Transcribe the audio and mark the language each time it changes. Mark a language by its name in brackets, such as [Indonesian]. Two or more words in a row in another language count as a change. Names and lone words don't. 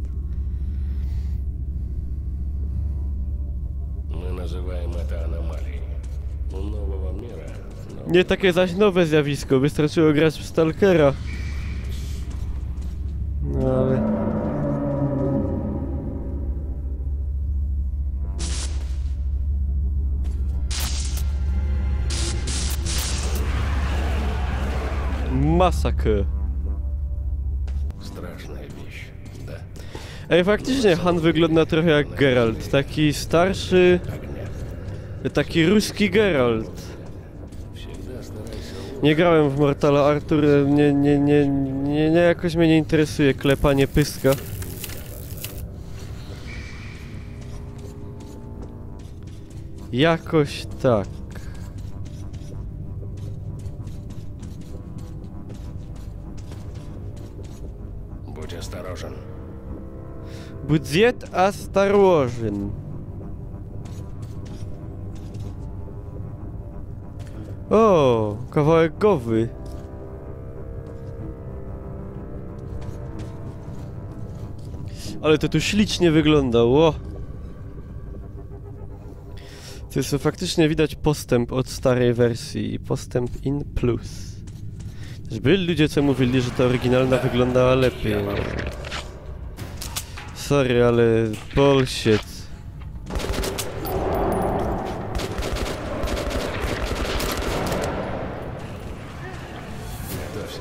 [Russian] Мы называем это аномалией. [Polish] Nie takie zaś nowe zjawisko, wystarczyło grać w Stalkera. No ale... Masakr. [Russian] Страшная вещь, да. [Polish] Ej, faktycznie Han wygląda trochę jak Geralt. Taki starszy... Taki ruski Geralt. [Russian] Всегда старайся [Polish] Nie grałem w Mortala Artur, nie, jakoś mnie nie interesuje klepanie pyska. Jakoś tak. [Russian] Будь осторожен. Budżet осторожен. [Polish] O, kawałek głowy. Ale to tu ślicznie wyglądało. To jest faktycznie widać postęp od starej wersji i postęp in plus. Też byli ludzie, co mówili, że ta oryginalna wyglądała lepiej. Sorry, ale bullshit. [Russian] Готовься.